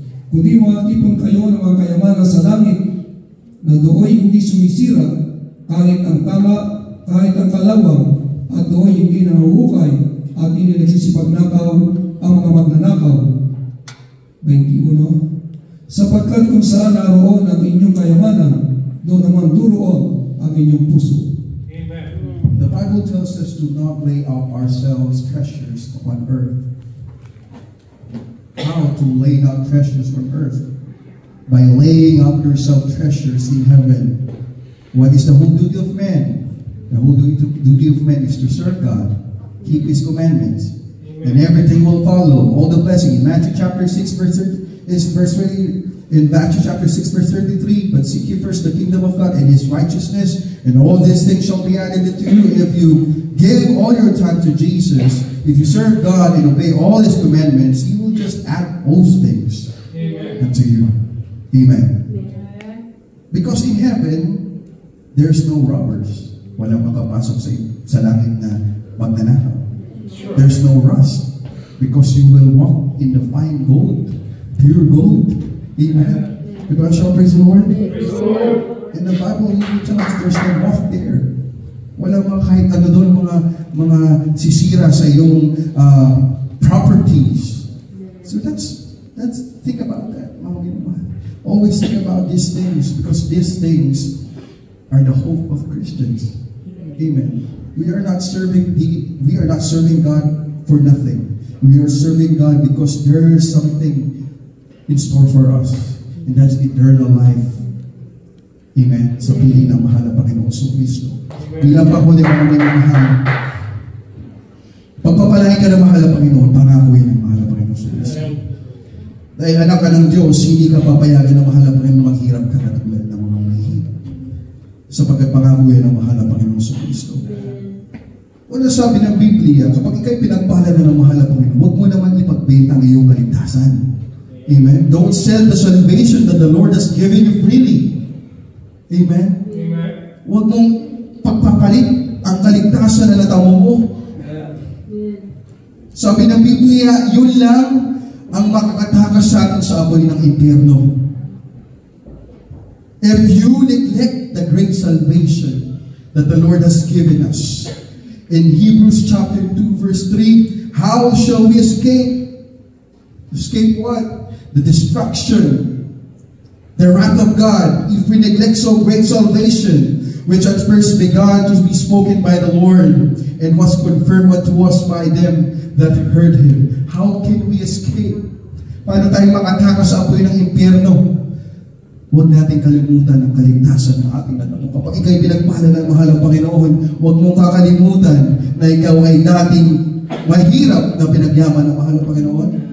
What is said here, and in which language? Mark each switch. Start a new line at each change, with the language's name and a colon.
Filipino: Kundi magtipon kayo ng mga kayamanan sa langit, na do'y hindi sumisira, kahit ang tanga, kahit ang kalawang, at do'y hindi nanguhukay at hindi nagsisipagnakaw ang mga magnanakaw. 21. Sapagkat kung saan naroon ang inyong kayamanan, doon naman duroon ang inyong puso. Amen.
English: The Bible tells us to not lay up ourselves treasures upon earth. How to lay up treasures on earth? By laying up yourself treasures in heaven. What is the whole duty of man? The whole duty of man is to serve God, keep His commandments, and everything will follow. All the blessing. In Matthew chapter 6 verse 30, in Matthew chapter 6 verse 33, but seek ye first the kingdom of God and His righteousness, and all these things shall be added unto you. If you give all your time to Jesus, if you serve God and obey all His commandments, He will just add those things unto you. Amen. Because in heaven, there's no robbers.
Filipino: Walang makapasok sa langit na magnanakaw.
English: There's no rust. Because you will walk in the fine gold, pure gold. Amen.
Filipino: Diba siya,
English: praise the Lord? In the Bible, you tell us there's no moth there.
Filipino: Walang mga kahit ano doon, mga sisira sa iyong properties.
English: So think about that,
Filipino: mga minamahal.
English: Always think about these things because these things are the hope of Christians. Amen. We are not serving God for nothing. We are serving God because there is something in store for us, and that's eternal life.
Filipino: Amen. Sa piling ng mahal na Panginoon Kristo. Bilang panghuli mga minamahal, pagpapalain ka ng mahal na Panginoon, pangakuin ng mahal na Panginoon Kristo. Dahil anak ka ng Diyos, hindi ka papayagan ng mahal na Panginoon maghirap ka katulad ng mga mahihirap. Sapagkat pangakuin ng mahal na Panginoon Kristo. Una sabi ng Biblia, kapag ikaw'y pinagpala na ng mahal na Panginoon, huwag mo naman ipagbenta ang iyong kaligtasan. Amen?
English: Don't sell the salvation that the Lord has given you freely. Amen? Amen.
Filipino: Huwag mong pagpapalit ang kaligtasan na natamo mo. Sabi ng Biblia, yun lang ang makakatakas sa atin sa apoy ng impyerno.
English: If you neglect the great salvation that the Lord has given us, in Hebrews chapter 2 verse 3, how shall we escape? Escape what? The destruction, the wrath of God, if we neglect so great salvation, which at first began to be spoken by the Lord, and was confirmed unto us by them that heard Him. How can we escape?
Filipino: Paano tayo makatakas sa apoy ng impyerno? Huwag natin kalimutan ang kaligtasan ng ating natamo. Kapag ikaw'y pinagpala ng mahal ng Panginoon, huwag mong kakalimutan na ikaw ay dating mahirap na pinagyaman ng mahal ng Panginoon.